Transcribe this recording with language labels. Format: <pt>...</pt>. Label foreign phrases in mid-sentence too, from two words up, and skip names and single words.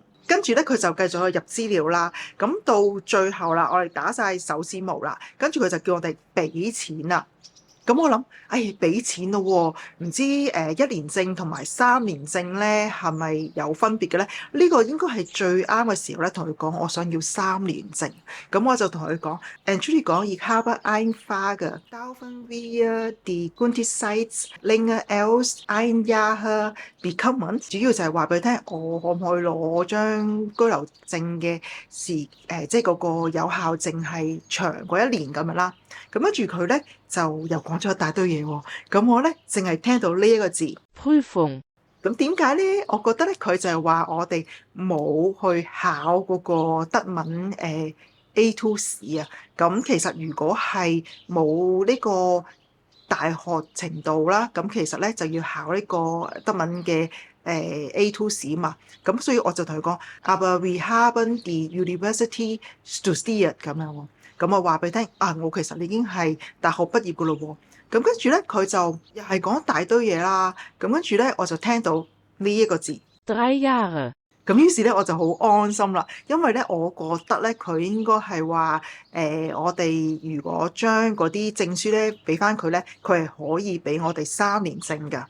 <yue>跟住咧，佢就繼續去入資料啦。咁到最後啦，我哋打晒手指模啦，跟住佢就叫我哋俾錢啦。咁我諗，俾錢咯喎，唔知1年證同埋3年證咧係咪有分別嘅咧？呢個應該係最啱嘅時候咧，同佢講我想要3年證。咁我就同佢講 ，</yue> <de>Entschuldigung, ich habe eine Frage. Dürfen wir die Gültigkeit länger als ein Jahr bekommen？</de> <yue>主要就係話俾佢聽，我可唔可以攞張居留證嘅即係嗰個有效證係長過1年咁樣啦。咁跟住佢咧就又講咗一大堆嘢喎。咁我咧淨係聽到呢一個字 Prüfung。咁點解咧？我覺得咧佢就係話我哋冇去考嗰個德文A2 試啊。咁其實如果係冇呢個大學程度啦，咁其實咧就要考呢個德文嘅A2 試嘛。咁所以我就同佢講 ，</yue> <de>Aber wir haben die University studiert</de> <yue>咁樣喎。咁我話俾你聽，我其實已經係大學畢業噶咯喎。咁跟住咧，佢就又係講一大堆嘢啦。咁跟住咧，我就聽到呢一個字。 3 Jahre。咁於是咧，我就好安心啦，因為咧，我覺得咧，佢應該係話我哋如果將嗰啲證書咧俾翻佢咧，佢係可以俾我哋3年證噶。</yue>